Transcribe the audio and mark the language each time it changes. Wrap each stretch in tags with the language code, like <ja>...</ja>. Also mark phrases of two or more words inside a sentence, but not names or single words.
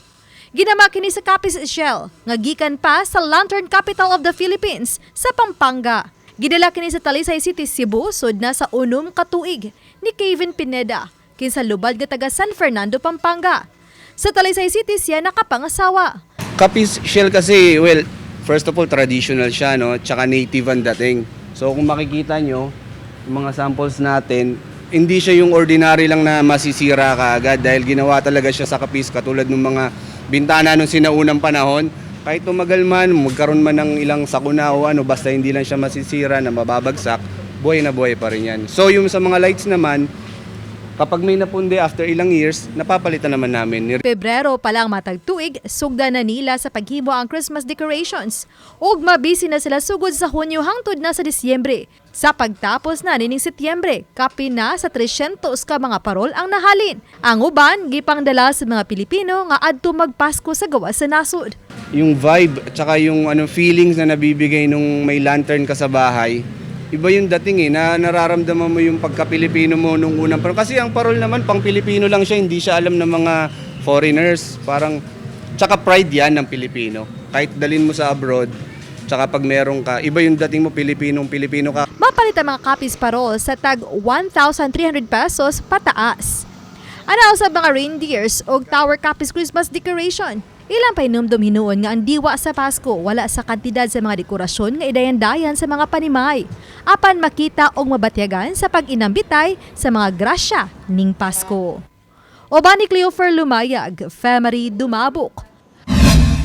<ceb>Ginama kini sa Capiz shell nga gikan pa sa Lantern Capital of the Philippines sa Pampanga. Gidala kini sa Talisay City, Cebu sud na sa unom ka tuig ni Kevin Pineda kinsa lubad nga taga San Fernando, Pampanga. Sa Talisay City siya nakapangasawa.</ceb> <tl>Capiz shell kasi, well,</tl> <en>first of all,</en> <tl>traditional siya, no? Tsaka native ang dating. So kung makikita nyo, yung mga samples natin, hindi siya yung ordinary lang na masisira ka agad dahil ginawa talaga siya sa Capiz katulad ng mga bintana nung sinaunang panahon. Kahit tumagal man, magkaroon man ng ilang sakuna o ano, basta hindi lang siya masisira na mababagsak, buhay na buhay pa rin yan. So yung sa mga lights naman, kapag may napundi after ilang years, napapalitan naman namin.</tl> <ceb>Pebrero pa lang matag tuig, sugda na nila sa paghimo ang</ceb> <en>Christmas decorations.</en> <ceb>Ug mabisi na sila sugod sa Hunyo hangtod na sa Disyembre. Sa pagtapos na nining Setyembre, kapi na sa 300 ka mga parol ang nahalin. Ang uban, gipangdala sa mga Pilipino nga adto magpasko sa gawas sa nasod.</ceb> <tl>Yung vibe at saka yung feelings na nabibigay nung may lantern ka sa bahay, iba yung dating na nararamdaman mo yung pagka-Pilipino mo nung unang parol. Kasi ang parol naman, pang Pilipino lang siya, hindi siya alam ng mga foreigners. Parang, tsaka pride yan ng Pilipino. Kahit dalin mo sa abroad, tsaka pag meron ka, iba yung dating mo, Pilipino ka.</tl> <ceb>Mapalit ang mga Capiz parol sa tag 1,300 pesos pataas. Ano sa mga reindeers o Tower Capiz</ceb> <en>Christmas decoration?</en> <ceb>Ilang painumdum hinuon nga ang diwa sa Pasko wala sa kantidad sa mga dekorasyon nga idayan-dayan sa mga panimay. Apan makita og mabatyagan sa pag-inambitay sa mga grasya ning Pasko. Oban ni Cleofer Lumayag, Femery Dumabok.</ceb>